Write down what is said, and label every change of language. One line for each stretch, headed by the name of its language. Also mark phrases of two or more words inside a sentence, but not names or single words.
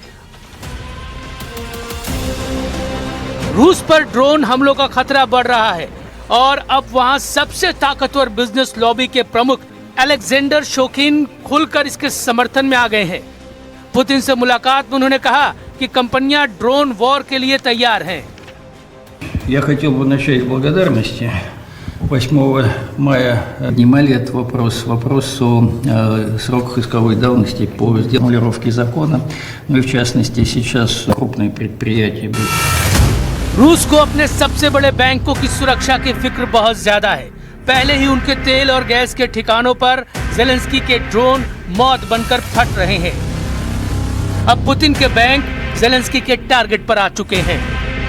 Hindi: रूस पर ड्रोन हमलों का खतरा बढ़ रहा है और अब वहां सबसे ताकतवर
English: business lobby
Hindi: के प्रमुख अलेक्जेंडर शोकिन खुलकर इसके समर्थन में आ गए हैं। पुतिन से मुलाकात में उन्होंने कहा कि कंपनियां
English: drone war
Hindi: के लिए तैयार हैं।
Russian: Я хотел бы начать с благодарности. 8 мая поднимали этот вопрос о сроках исковой давности по формулировке закона, ну и в частности сейчас крупные предприятия.
Hindi: रूस को अपने सबसे बड़े बैंकों की सुरक्षा की फिक्र बहुत ज्यादा है। पहले ही उनके तेल और गैस के ठिकानों पर ज़ेलेंस्की के ड्रोन मौत बनकर फट रहे हैं। अब पुतिन के बैंक ज़ेलेंस्की के टारगेट पर आ चुके हैं।